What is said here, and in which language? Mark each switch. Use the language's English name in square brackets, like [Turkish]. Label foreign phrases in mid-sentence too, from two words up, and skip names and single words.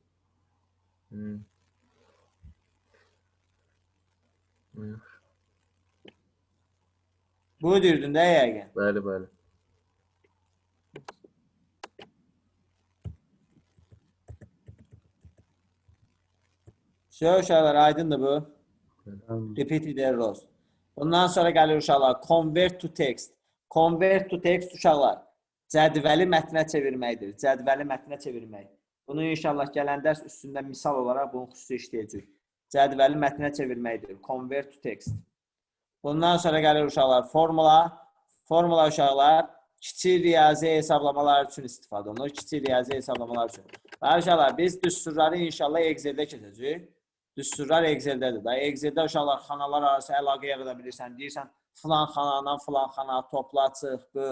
[Azerbaijani] Bu deyirdin də yəqin. Bəli. Uşaqlar, aydındır bu. [English] Repeated errors. [Azerbaijani] Bundan sonra gəlir uşaqlar. [English] Convert to text. Convert to text uşaqlar. [Azerbaijani] Cədvəli mətnə çevirməkdir. Cədvəli mətnə çevirmək. Bunu inşallah gələn dərs üstündə misal olaraq bunu xüsusi işləyəcək. Cədvəli mətnə çevirməkdir. [English] Convert to text. [Azerbaijani] Bundan sonra gəlir uşaqlar. Formula. Formula uşaqlar. Kiçik riyazi hesablamalar üçün istifadə olunur. Kiçik riyazi hesablamalar üçün. Və uşaqlar biz düsturları inşallah Excel-də keçəcəyik. Düsturlar Excel-dədir. Excel-də uşaqlar xanalar arası əlaqə yarada bilirsən. Deyirsən, filan xanadan filan xana topla, çıx, böl.